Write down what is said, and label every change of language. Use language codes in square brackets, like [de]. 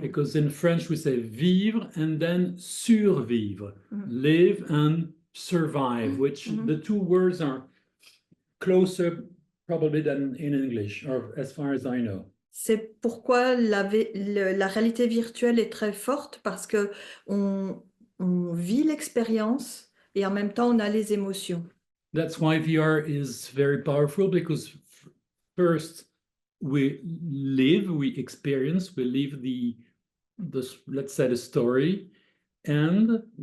[en] Because in French we say vivre and then survivre, live and survive, which the two words are closer probably than in English, or as far as I know. [fr] C'est pourquoi la réalité virtuelle est très forte, parce que on vit l'expérience et en même temps on a les émotions. [en] That's why VR is very powerful, because first we experience, we live the let's say the story, and